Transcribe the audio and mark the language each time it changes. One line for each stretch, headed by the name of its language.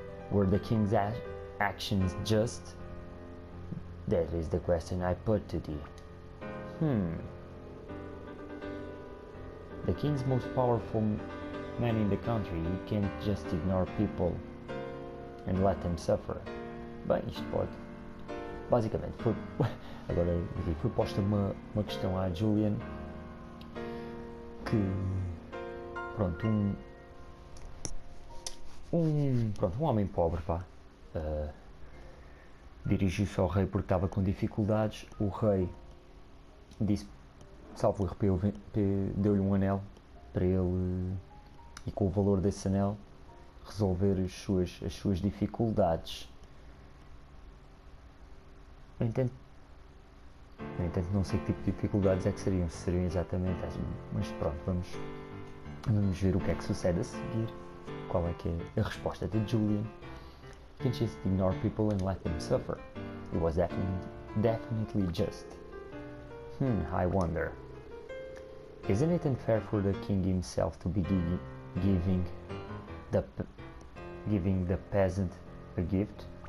English: Were the king's actions just? That is the question I put to thee. The king's most powerful man in the country, he can't just ignore people and let them suffer.
Portuguese: Bem, isto pode. Basicamente, agora foi posta uma questão à Julian que, pronto, um homem pobre, pá, dirigiu-se ao rei porque estava com dificuldades. O rei disse, salvo erro, deu-lhe um anel para ele, e com o valor desse anel resolver as suas dificuldades. No entanto, não sei que tipo de dificuldades é que seriam, se seriam exatamente essas, mas pronto, vamos ver o que é que sucede a seguir. Qual é que é a resposta de Julian?
English: You can just ignore people and let them suffer. It was definitely just. I wonder. Isn't it unfair for the king himself to be giving the peasant a gift?